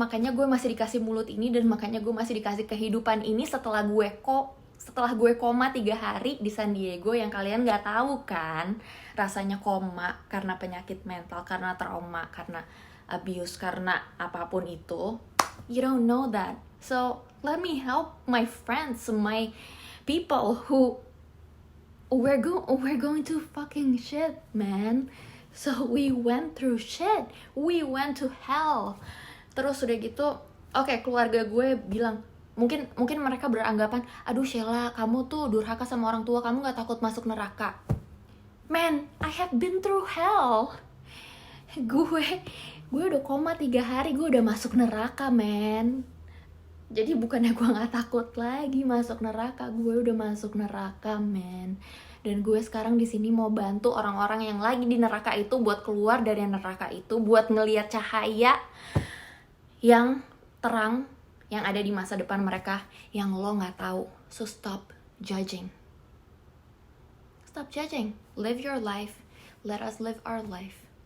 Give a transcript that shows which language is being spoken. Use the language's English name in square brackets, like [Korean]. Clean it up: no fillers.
[Indonesian] Makanya gue masih dikasih mulut ini, dan makanya gue masih dikasih kehidupan ini setelah gue koma 3 hari di San Diego, yang kalian gak tahu kan rasanya koma karena penyakit mental, karena trauma, karena abuse, karena apapun itu. [English] You don't know that. So let me help my friends, my people who we're going to fucking shit, man. So we went through shit. We went to hell. [Indonesian] Terus udah gitu, oke, keluarga gue bilang, mungkin mereka beranggapan, aduh Sheila, kamu tuh durhaka sama orang tua, kamu gak takut masuk neraka. [English] Man, I have been through hell. [Indonesian] Gue udah koma 3 hari, gue udah masuk neraka, man. Jadi bukannya gue gak takut lagi masuk neraka, gue udah masuk neraka, man. Dan gue sekarang di sini mau bantu orang-orang yang lagi di neraka itu buat keluar dari neraka itu, buat ngelihat cahaya yang terang yang ada di masa depan mereka yang lo gak tahu. [English] So stop judging. Stop judging. Live your life. Let us live our life.